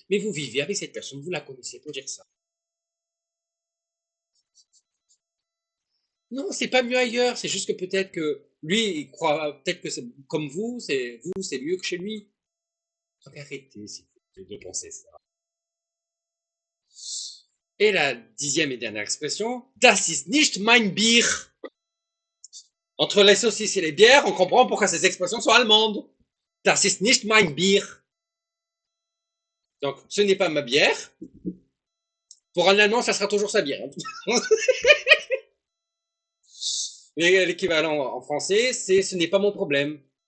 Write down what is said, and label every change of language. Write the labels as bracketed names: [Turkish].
[French] Mais vous vivez avec cette personne, vous la connaissez pour dire ça. Non, c'est pas mieux ailleurs, c'est juste que peut-être que lui il croit peut-être que c'est comme vous c'est mieux que chez lui. Donc arrêtez s'il vous plaît de penser ça. Et la 10e et dernière expression, [German] das ist nicht mein Bier. [French] Entre les saucisses et les bières, on comprend pourquoi ces expressions sont allemandes. [German] Das ist nicht mein Bier. [French] Donc, ce n'est pas ma bière. Pour un Allemand, ça sera toujours sa bière. L'équivalent en français, c'est ce n'est pas mon problème.